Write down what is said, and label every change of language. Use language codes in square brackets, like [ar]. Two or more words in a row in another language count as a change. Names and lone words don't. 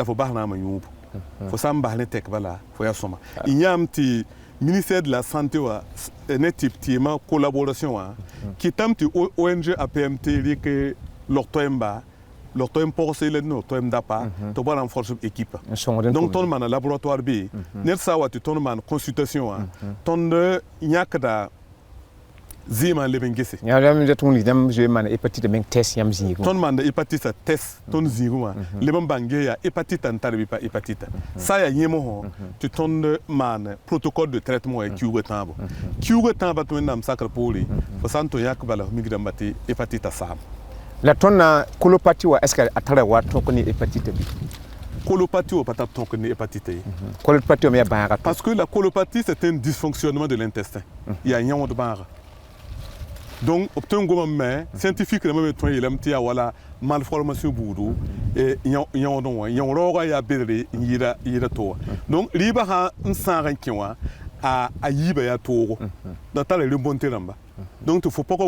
[mos] fo bas naama yũubu fo sã n bas ne tɛk bala fo ya sõma y yãmb tɩ [fr] ministère de la santé [mos] wa ne tɩ tɩɩmã collaboration wã kɩtame tɩ ONG APMT rɩk log toɛɛmba log toɛɛm pɔgse la ne toɛɛm dapa tɩ b wa rãn force b équipe donc tõnd maana laboratoire B ned sã n wa tɩ tõnd maan consultation wã tõnd yãkda zɩɩmã n leb n gese yãmb zoe maan hépatite meng test yãmb zĩigẽ tõnd maanda hépatite test tõnd zĩigẽ wã leb n bãng ges yaa hépatite n tar bɩ pa hépatite sã n yaa yẽmsõ tɩ tõnd maan [fr] protocole de traitement [mos] ya kiuugã tãabo kiuugã tãabã tɩ wẽnnaam sakr poore fo sã n tʋm yãk bala f mik dãmba tɩ hépatite saam la tõnd na colopathie wa [fr] est ce que [mos] a tara wa tõk ne hépatite bɩ colopathie wa pa tar tõk ne hépatite ye colopathie wame ya bãaga [fr] parce que la colopathie c'est un dysfonctionnement de l'intestin [mos] yaa yãwd bãaga donc b tõe n goma me scientifique rãmbã me tõe yeelame tɩ yaa wala malformation buudu yãwdẽ wã yãw raoogã yaa bedre n yɩɩda to wã donc rɩɩbã sã n sãag n kẽ wã a yiiba yaa toogo da tara rẽn-bõnte rãmba donc tɩ fo pʋgã